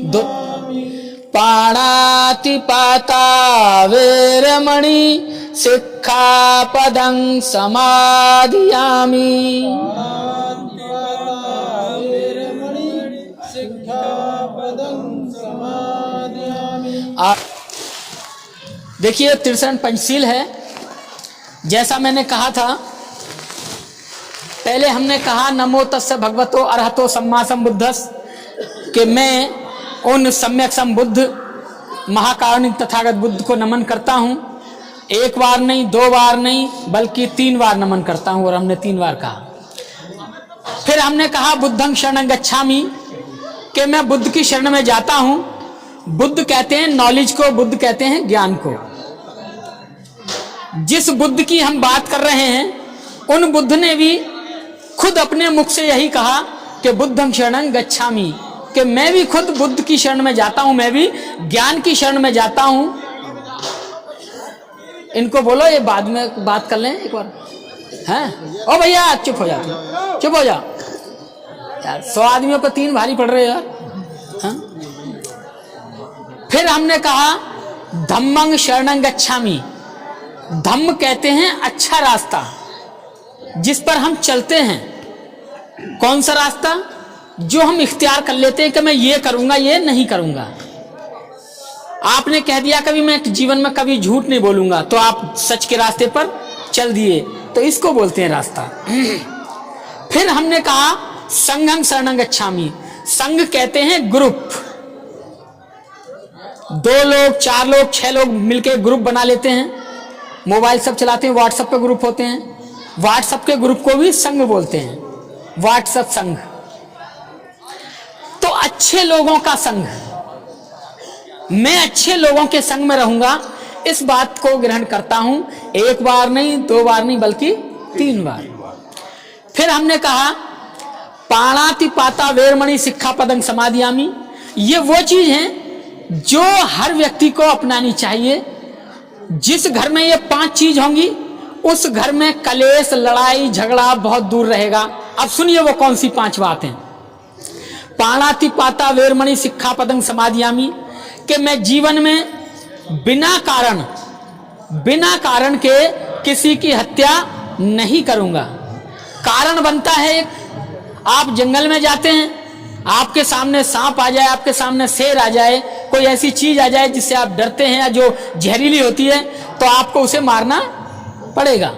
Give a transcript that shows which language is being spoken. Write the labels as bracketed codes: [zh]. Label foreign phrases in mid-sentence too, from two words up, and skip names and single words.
[pi] पाणातिपाता वेरमणि सिक्खापदं समादियामि। वेरमणि सिक्खापदं समादियामि। [hi] देखिए त्रिशरण पंचशील है। जैसा मैंने कहा था, पहले हमने कहा [pi] नमो तस्सै भगवतो अरहतो सम्मा संबुद्धस्स, [hi] कि मैं उन सम्यक संबुद्ध महाकारुणिक तथागत बुद्ध को नमन करता हूं। 1 बार नहीं, 2 बार नहीं, बल्कि 3 बार नमन करता हूं। और हमने 3 बार कहा। फिर हमने कहा [pi] बुद्धं शरणं गच्छामि, [hi] कि मैं बुद्ध की शरण में जाता हूं। बुद्ध कहते हैं नॉलेज को, बुद्ध कहते हैं ज्ञान को। जिस बुद्ध की हम बात कर रहे हैं उन बुद्ध ने भी खुद अपने मुख से यही कहा कि [pi] बुद्धं शरणं गच्छामि, [hi] कि मैं भी खुद बुद्ध की शरण में जाता हूं, मैं भी ज्ञान की शरण में जाता हूं। इनको बोलो ये बाद में बात कर लें एक बार। हैं ओ भैया चुप हो जाओ, चुप हो जाओ यार, 100 आदमियों को 3 भारी पड़ रहे यार। हाँ? फिर हमने कहा [pi] धम्मं शरणं गच्छामि। [hi] धम्म कहते हैं अच्छा रास्ता, जिस पर हम चलते हैं। कौन सा रास्ता? जो हम इख्तियार कर लेते हैं कि मैं ये करूंगा, ये नहीं करूंगा। आपने कह दिया कभी मैं जीवन में कभी झूठ नहीं बोलूंगा, तो आप सच के रास्ते पर चल दिए, तो इसको बोलते हैं रास्ता। फिर हमने कहा [pi] संघं शरणं गच्छामि। [hi] संघ कहते हैं ग्रुप। 2 लोग, 4 लोग, 6 लोग मिलकर ग्रुप बना लेते हैं। मोबाइल सब चलाते हैं, व्हाट्सएप पे ग्रुप होते हैं। व्हाट्सएप के ग्रुप को भी संघ बोलते हैं, व्हाट्सएप संघ। तो अच्छे लोगों का संघ, मैं अच्छे लोगों के संग में रहूंगा, इस बात को ग्रहण करता हूं। 1 बार नहीं, 2 बार नहीं, बल्कि 3 बार। फिर हमने कहा [pi] पाणातिपाता वेरमणि सिक्खापदं समादियामि। [hi] ये वो चीज है जो हर व्यक्ति को अपनानी चाहिए। जिस घर में ये 5 चीज होंगी उस घर में कलेश, लड़ाई, झगड़ा बहुत दूर रहेगा। अब सुनिए वो कौन सी 5 बातें। [pi] पाणातिपाता वेरमणि सिक्खापदं समादियामि, [hi] कि मैं जीवन में बिना कारण बिना कारण के किसी की हत्या नहीं करूंगा। कारण बनता है एक, आप जंगल में जाते हैं, आपके सामने सांप आ जाए, आपके सामने शेर आ जाए, कोई ऐसी चीज आ जाए जिससे आप डरते हैं या जो जहरीली होती है, तो आपको उसे मारना पड़ेगा।